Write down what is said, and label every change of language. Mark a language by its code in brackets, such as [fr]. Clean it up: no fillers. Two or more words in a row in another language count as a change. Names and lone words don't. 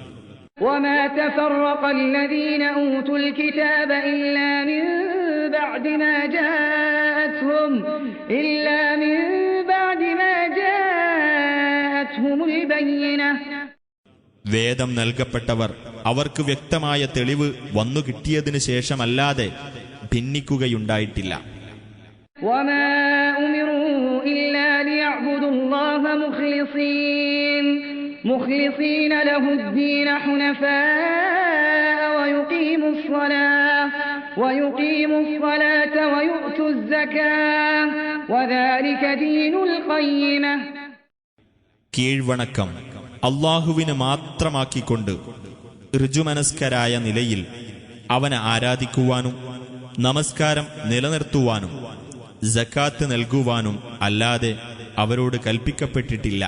[ml] വേദം നൽകപ്പെട്ടവർ അവർക്ക് വ്യക്തമായ തെളിവ് വന്നു കിട്ടിയതിനു ശേഷമല്ലാതെ ഭിന്നിക്കുകയുണ്ടായിട്ടില്ല. [ar] مخلصين له الدين حنفاء ويقيموا الصلاة ويؤتوا الزكاة وذلك دين القيمة. [ml] കീഴ്വണക്കം അല്ലാഹുവിന് മാത്രമാക്കിക്കൊണ്ട് ഋജുമനസ്കരായ നിലയിൽ അവനെ ആരാധിക്കുവാനും നമസ്കാരം നിലനിർത്തുവാനും സക്കാത്ത് നൽകുവാനും അല്ലാതെ അവരോട് കൽപ്പിക്കപ്പെട്ടിട്ടില്ല.